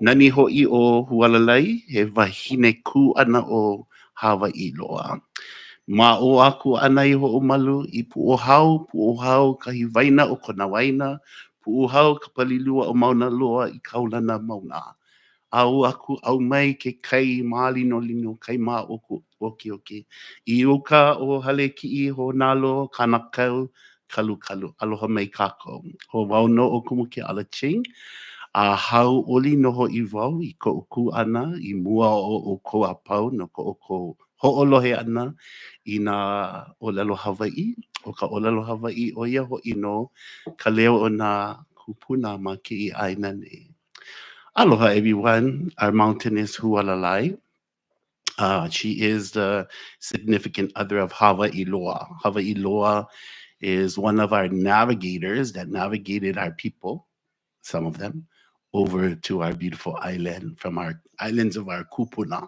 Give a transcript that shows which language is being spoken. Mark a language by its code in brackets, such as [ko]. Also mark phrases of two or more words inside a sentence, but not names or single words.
[haw] Nani ho'i o Hualalai, he wahine ku ana o Hawaii loa. Ma o aku ana i ho'omalu i pu'ohau kahi waina o kona waina, pu'ohau ka palilua o mauna loa i kaulana mauna. Au aku au mai ke kai malino lino kai ma oku oki oki. I uka o hale ki'i ho nalo kanakau kalu kalu. Aloha mai kako. Ho wau no o kumu ke ala Ching. A hau oli noho i wau i ko uku ana i mua o ko apau no ko o ko ho'olohe ana i nā Olelo Hawaii. O ka Olelo Hawaii o ia ho'i no ka leo o nā kupuna ma ki i aina nei. [en] Aloha everyone, our mountain is Hualalai. She is the significant other of Hawaii Loa. Hawaii Loa is one of our navigators that navigated our people, some of them, over to our beautiful island from our islands of our kupuna.